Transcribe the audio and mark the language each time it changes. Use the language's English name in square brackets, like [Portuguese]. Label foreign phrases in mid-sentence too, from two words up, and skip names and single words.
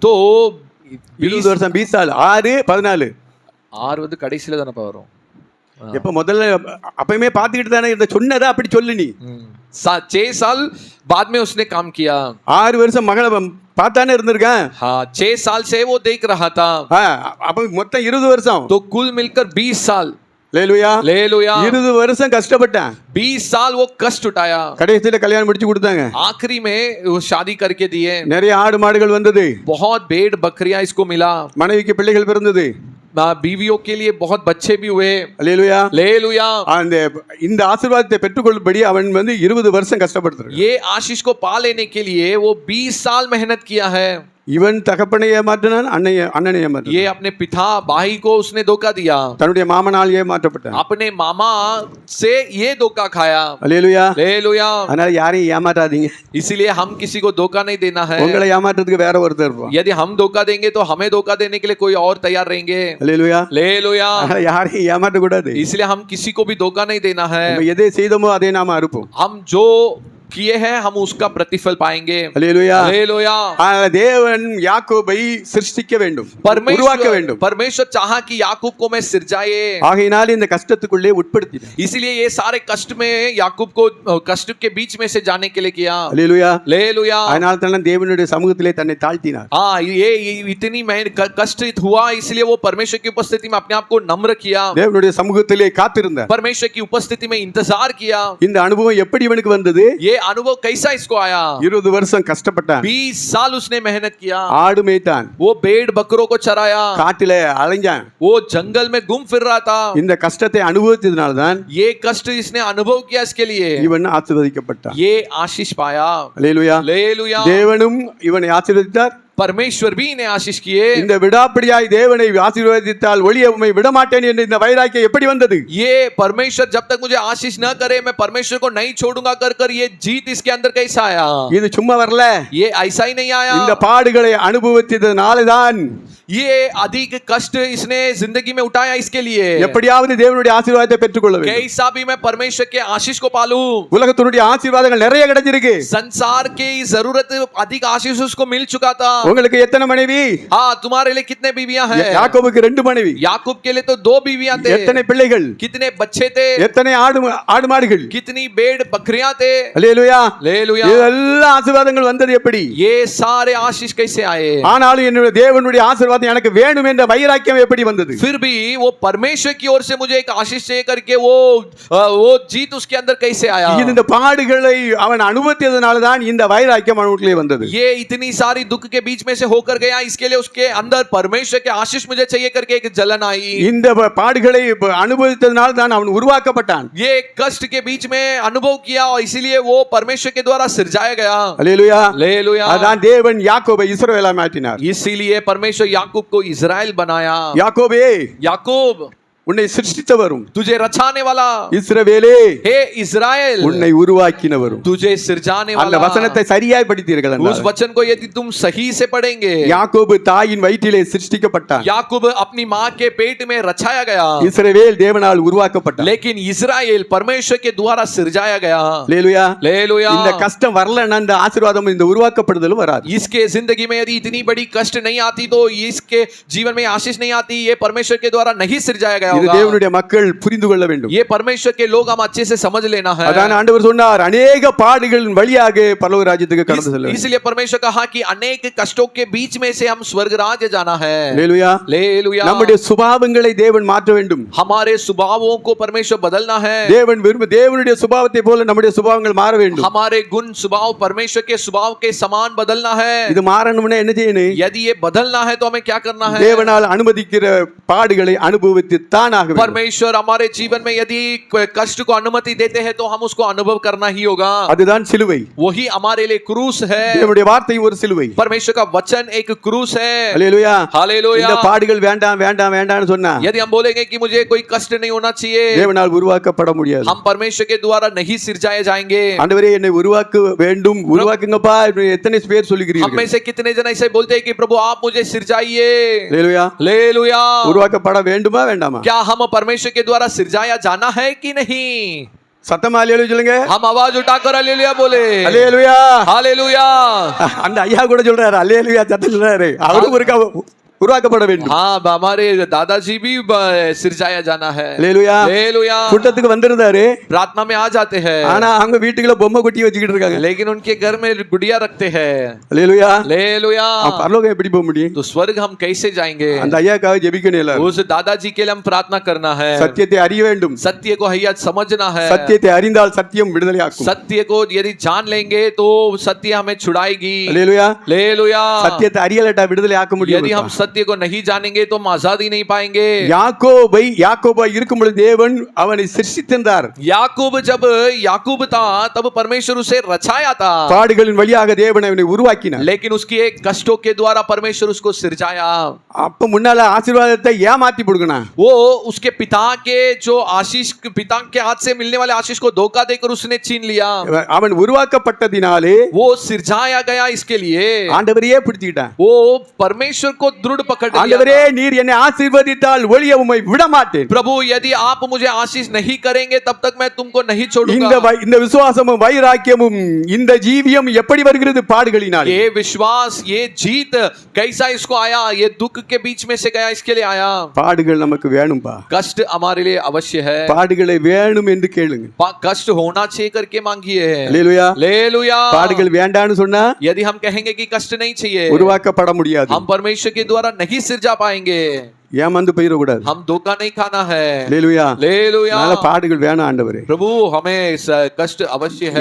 [Hindi] तो [Tamil] 20 வருஷம் 20 साल 6 14 6 வந்து கடைசில தானப்பா வரும். எப்ப முதல்ல அப்பயுமே பார்த்துக்கிட்டு தானே இருந்த, சொன்னதை அப்படி சொல்லு நீ. [Hindi] 6 साल बाद में उसने काम किया. [Tamil] 6 வருஷம் மகளை பார்த்தானே இருந்திருக்கான். [Hindi] हाँ 6 साल से वो देख रहा था. [Tamil] அப்ப மொத்தம் 20 வருஷம். [Hindi] तो कुल मिलकर 20 साल. [Tamil] லேலுயா. [Hindi] लेलुया. [Tamil] 20 வருஷம் கஷ்டப்பட்டான். [Hindi] 20 साल वो कष्ट उठाया. [Tamil] கடைசியில கல்யாணம் முடிச்சு கொடுத்தாங்க. [Hindi] आखिरी में वो शादी करके दिए. [Tamil] நிறைய ஆடு மாடுகள் வந்தது. [Hindi] बहुत भेड़ बकरियां इसको मिला. [Tamil] மனைவிக்கு பிள்ளைகள் பிறந்தது. [Hindi] बीवियों के लिए बहुत बच्चे भी हुए. [Tamil] அல்லேலூயா. [Hindi] लेलुया. [Tamil] இந்த ஆசீர்வாதத்தை பெற்றுக்கொள்ளும்படி அவன் வந்து 20 வருஷம் கஷ்டப்படுறான். [Hindi] ये आशीष को पा लेने के लिए वो 20 साल मेहनत किया है. [Tamil] இவன் தகப்பனை ஏமாற்றினான், அண்ணனை ஏமாற்றினான். [Hindi] ये अपने पिता भाई को उसने धोखा दिया. [Tamil] தன்னுடைய மாமனால் ஏமாற்றப்பட்டான். [Hindi] अपने मामा से ये धोखा खाया. [Tamil] அல்லேலூயா. [Hindi] लेलुया. [Tamil] அதனால யாரையும் ஏமாற்றாதீங்க. [Hindi] इसीलिए हम किसी को धोखा नहीं देना है. [Tamil] உங்களை ஏமாற்றத்துக்கு வேற ஒருத்தர் இருப்பான். [Hindi] यदि हम धोखा देंगे तो हमें धोखा देने के लिए कोई और तैयार रहेंगे. [Tamil] அல்லேலூயா. [Hindi] लेलुया. [Tamil] அதனால யாரையும் ஏமாற்ற கூடாது. [Hindi] इसलिए हम किसी को भी धोखा नहीं देना है. [Tamil] நம்ம எதை செய்தோமோ அதை நாம அறுப்போம். [Hindi] हम जो किए हैं हम उसका प्रतिफल पाएंगे. [Tamil] அல்லேலூயா. [Hindi] हालेलुया. [Tamil] தேவன் யாக்கோபை சிருஷ்டிக்க வேண்டும், உருவாக்க வேண்டும். [Hindi] परमेश्वर चाहा कि याकूब को मैं सिरजाए. [Tamil] ஆகையினால இந்த கஷ்டத்துக்குள்ளே உட்படுத்தினார். [Hindi] इसलिए ये सारे कष्ट में याकूब को कष्ट के बीच में से जाने के लिए किया. [Tamil] அல்லேலூயா. [Hindi] हालेलुया. [Tamil] அதனால தான் தேவனுடைய சமூகத்திலே தன்னை தாழ்த்தினார். [Hindi] हाँ ये इतनी कष्ट हुआ इसलिए वो परमेश्वर की उपस्थिति में अपने आप को नम्र किया. [Tamil] தேவனுடைய சமூகத்திலே காத்திருந்தார். [Hindi] परमेश्वर की उपस्थिति में इंतजार किया. [Tamil] இந்த அனுபவம் எப்படி இவனுக்கு வந்தது? [Hindi] ये अनुभव कैसा इसको आया? [Tamil] 20 வருஷம் கஷ்டப்பட்டான். [Hindi] 20 साल उसने मेहनत किया. [Tamil] ஆடு மேய்த்தான். [Hindi] वो भेड़ बकरों को चराया. [Tamil] காட்டில அலைஞ்சான். [Hindi] वो जंगल में घूम फिर रहा था. [Tamil] இந்த கஷ்டத்தை அனுபவித்ததனால தான் [Hindi] ये कष्ट इसने अनुभव किया. इसके लिए [Tamil] இவன் ஆசீர்வதிக்கப்பட்டான். [Hindi] ये आशीष पाया. [Tamil] அல்லேலூயா. [Hindi] हालेलुया. [Tamil] தேவனும் இவனை ஆசீர்வதித்தார். [Hindi] परमेश्वर भी इन्हें आशीष किए. [Tamil] இந்த விடாப்பிடியாய் தேவனை ஆசீர்வதித்தால் ஒளிய உம்மை விடமாட்டேன் என்ற இந்த வைராக்கியம் எப்படி வந்தது? [Hindi] ये परमेश्वर जब तक मुझे आशीष न करे मैं परमेश्वर को नहीं छोड़ूंगा कर कर ये जीत इसके अंदर कैसा आया? [Tamil] இது சும்மா வரல. [Hindi] ये ऐसा ही नहीं आया. [Tamil] இந்த பாடுகளை அனுபவித்ததனால தான் [Hindi] ये अधिक कष्ट इसने जिंदगी में उठाया. इसके लिए [Tamil] எப்படியாவது தேவனுடைய ஆசீர்வாதத்தை பெற்றுக்கொள்ள வேண்டும். [Hindi] कैसा भी मैं परमेश्वर के आशीष को पालूं. [Tamil] உலகத்தினுடைய ஆசீர்வாதங்கள் நிறைய கிடைச்சிருக்கு. [Hindi] संसार की जरूरत अधिक आशीष उसको मिल चुका था. [Tamil] உங்களுக்கு எத்தனை மனைவி? [Hindi] हाँ तुम्हारे लिए कितने बीवियां हैं? [Tamil] யாக்கோபுக்கு 2 மனைவி. [Hindi] याकूब के लिए तो 2 बीवियां थे. [Tamil] எத்தனை பிள்ளைகள்? [Hindi] कितने बच्चे थे? [Tamil] எத்தனை ஆடு மாடுகள்? [Hindi] कितनी भेड़ बकरियां थे? [Tamil] அல்லேலூயா. [Hindi] हालेलुया. [Tamil] இதெல்லாம் ஆசீர்வாதங்கள் வந்தது எப்படி? [Hindi] ये सारे आशीष कैसे आए? [Tamil] ஆனாலும் என்னுடைய தேவனுடைய ஆசீர்வாதம் எனக்கு வேணும் என்ற வைராக்கியம் எப்படி வந்தது? [Hindi] फिर भी वो परमेश्वर की ओर से मुझे एक आशीष चाहिए करके वो जीत उसके अंदर कैसे आया? [Tamil] இந்த பாடுகளை அவன் அனுபவித்ததனால தான் இந்த வைராக்கியம் அவனுக்குள்ளே வந்தது. [Hindi] ये इतनी सारी दुख के बीच में से होकर गया. इसके लिए उसके अंदर परमेश्वर के आशीष मुझे चाहिए करके एक जलन आई. [Tamil] இந்த பாடுகளை அனுபவித்ததனால தான் அவன் உருவாக்கப்பட்டான். [Hindi] ये कष्ट के बीच में अनुभव किया और इसीलिए वो परमेश्वर के द्वारा सिरजाया गया. [Tamil] அல்லேலூயா. [Hindi] हालेलुया. [Tamil] அதான் தேவன் யாக்கோபை இஸ்ரவேலா மாற்றினார். [Hindi] इसीलिए परमेश्वर याकूब को इजराइल बनाया. [Tamil] யாக்கோபே [Hindi] याकूब [Tamil] உன்னை சிருஷ்டித்தவரும் [Hindi] तुझे रचाने वाला, [Tamil] இஸ்ரவேலே [Hindi] हे इस्राएल [Tamil] உன்னை உருவாக்கினவரும். [Hindi] तुझे सिरजाने [Tamil] அந்த [Hindi] वाला। [Tamil] வசனத்தை சரியாய் படித்தீர்கள் [Hindi] उस [Tamil] என்றால் [Hindi] वचन को यदि तुम सही से पढ़ेंगे, [Tamil] யாக்கோபு தாயின் வயிற்றிலே சிருஷ்டிக்கப்பட்டான். [Hindi] याकूब अपनी माँ के पेट में रचाया गया, [Tamil] இஸ்ரவேல் தேவனால் உருவாக்கப்பட்டான். [Hindi] लेकिन इस्राएल परमेश्वर के द्वारा सिरजाया गया। [Tamil] அல்லேலூயா. [Hindi] हालेलुया। [Tamil] இந்த கஷ்டம் வரலன்னா இந்த ஆசீர்வாதம் இந்த உருவாக்கப்படுதலும் வராது. [Hindi] इसके जिंदगी में यदि इतनी बड़ी कष्ट नहीं आती तो इसके जीवन में आशीष नहीं आती, ये परमेश्वर के द्वारा नहीं सिरजाया गया [Tamil] இது [Hindi] होगा। [Tamil] தேவனுடைய மக்கள் புரிந்து கொள்ள வேண்டும். [Hindi] ये परमेश्वर के लोग हम अच्छे से समझ लेना है। [Tamil] அதான் ஆண்டவர் சொன்னார், அநேக பாடுகளின் வழியாக பரலோக ராஜ்யத்துக்கு கடந்து செல்ல வேண்டும். [Hindi] इसलिए परमेश्वर कहा कि अनेक कष्टों के बीच में से हम स्वर्ग राज्य जाना है। [Tamil] அல்லேலூயா. [Hindi] हालेलुया। [Tamil] நம்முடைய சுபாவங்களை தேவன் மாற்ற வேண்டும். [Hindi] हमारे स्वभावों को परमेश्वर बदलना है। [Tamil] தேவனுடைய சுபாவத்தை போல நம்முடைய சுபாவங்கள் மாற வேண்டும். [Hindi] हमारे गुण स्वभाव परमेश्वर के स्वभाव के समान बदलना है। [Tamil] இது மாறணும்னா என்ன செய்யணும்? [Hindi] यदि ये बदलना है तो हमें क्या करना है? [Tamil] தேவனால் அனுமதிக்கிற பாடுகளை அனுபவித்து தானாக வேண்டும். [Hindi] परमेश्वर हमारे जीवन में यदि कष्ट को अनुमति देते हैं तो हम उसको अनुभव करना ही होगा। [Tamil] அதுதான் சிலுவை. [Hindi] वही हमारे लिए क्रूस है। [Tamil] தேவனுடைய வார்த்தை ஒரு சிலுவை. [Hindi] परमेश्वर का वचन एक क्रूस है। [Tamil] அல்லேலூயா. [Hindi] हालेलुया। [Tamil] இந்த பாடுகள் வேண்டாம் வேண்டாம் வேண்டாம்னு சொன்னா [Hindi] यदि हम बोलेंगे कि मुझे कोई कष्ट नहीं होना चाहिए, [Tamil] தேவனால் உருவாக்கப்பட முடியாது. [Hindi] हम परमेश्वर के द्वारा नहीं सिरजाए जाएंगे। [Tamil] ஆண்டவரே என்னை உருவாக்க வேண்டும், உருவாக்குங்கப்பா எத்தனை பேர் [Hindi] हम [Tamil] சொல்லுகிறீர்கள்? [Hindi] में से कितने जन ऐसे बोलते हैं कि प्रभु आप मुझे सिरजाइए। [Tamil] அல்லேலூயா. [Hindi] हालेलुया। [Tamil] உருவாக்கப்பட வேண்டுமா வேண்டாமா? [Hindi] क्या हम परमेश्वर के द्वारा सिरजाया जाना है कि नहीं? [Tamil] சத்தமா அல்லேலூயா சொல்லுங்க. [Hindi] हम आवाज उठाकर हालेलुया बोले। [Tamil] அல்லேலூயா. [Hindi] हालेलुया। [Tamil] அந்த ஐயா கூட சொல்றாரு அல்லேலூயா சத்தம் சொல்றாரு. அவரும் உருவாக்கப்பட வேண்டும். [Hindi] हाँ, हमारे दादाजी भी सिरजाया जाना है। [Tamil] அல்லேலூயா. [Hindi] हालेलुया। [Tamil] கூட்டத்துக்கு வந்திருந்தாரு. [Hindi] प्रार्थना में आ जाते हैं, [Tamil] ஆனா அவங்க வீட்டுக்குள்ள பொம்மை குட்டி வச்சுக்கிட்டு இருக்காங்க. [Hindi] लेकिन उनके घर में गुड़िया रखते हैं। [Tamil] அல்லேலூயா. [Hindi] हालेलुया। [Tamil] பரலோகம் எப்படி போக முடியும்? [Hindi] तो स्वर्ग हम कैसे जाएंगे? [Tamil] அந்த ஐயாக்காக ஜெபிக்கணும் எல்லாரும். [Hindi] उस दादाजी के लिए हम प्रार्थना करना है। [Tamil] சத்தியத்தை அறிய வேண்டும். [Hindi] सत्य को हैया समझना है। [Tamil] சத்தியத்தை அறிந்தால் சத்தியம் விடுதலையாக்கும். [Hindi] सत्य को यदि जान लेंगे तो सत्य हमें छुड़ाएगी। [Tamil] அல்லேலூயா. [Hindi] हालेलुया। [Tamil] சத்தியத்தை அறியலட்டா விடுதலை ஆக்க முடியாது. [Hindi] यदि हम सत्य को नहीं जानेंगे तो हम आजादी नहीं पाएंगे। [Tamil] யாக்கோபாய் இருக்கும் பொழுது தேவன் அவனை சிருஷ்டித்தார். [Hindi] याकूब जब याकूब था तब परमेश्वर उसे रचाया था, [Tamil] பாடுகளின் வழியாக தேவன் அவனை உருவாக்கினார். [Hindi] लेकिन उसकी एक कष्टों के द्वारा परमेश्वर उसको सिरजाया। [Tamil] அப்ப முன்னால ஆசீர்வாதத்தை ஏமாத்தி போடுகனா. [Hindi] वो उसके पिता के जो आशीष, पिता के हाथ से मिलने वाले आशीष को धोखा देकर उसने छीन लिया। [Tamil] அவன் உருவாக்கப்பட்டதினாலே [Hindi] वो सिरजाया गया इसके लिए [Tamil] ஆண்டவரையே பிடிச்சிட்டான். [Hindi] वो परमेश्वर को दृढ़ पकड़ लिया [Tamil] ஆண்டவரே [Hindi] था। [Tamil] நீர் என்னை ஆசீர்வதித்தால் ஒழிய உம்மை விட மாட்டேன். [Hindi] प्रभु यदि आप मुझे आशीष नहीं करेंगे तब तक मैं तुमको नहीं [Tamil] இந்த [Hindi] छोड़ूंगा। [Tamil] இந்த விசுவாசமும் வைராக்கியமும் இந்த ஜீவியம் எப்படி வருகிறது? பாடுகளினாலே. [Hindi] ये विश्वास, ये जीत कैसा इसको आया? ये दुख के बीच में से गया, इसके लिए आया। [Tamil] பாடுகள் நமக்கு வேணும்பா. [Hindi] कष्ट हमारे लिए अवश्य है। [Tamil] பாடுகளை வேணும் என்று கேளுங்க. [Hindi] कष्ट होना चाहिए करके मांगिए। [Tamil] அல்லேலூயா. [Hindi] हालेलुया। [Tamil] பாடுகள் வேண்டாம்னு சொன்னா [Hindi] यदि हम कहेंगे कि कष्ट नहीं चाहिए, [Tamil] உருவாக்கப்பட முடியாது. [Hindi] हम परमेश्वर के द्वारा नहीं सिरजा पाएंगे। [Tamil] ஏமாந்து போயிடக்கூடாது. [Hindi] हम धोखा नहीं खाना है। [Tamil] அல்லேலூயா. [Hindi] हालेलुया। [Tamil] நல்ல பாடுகள் வேணும் ஆண்டவரே. [Hindi] प्रभु हमें कष्ट अवश्य है।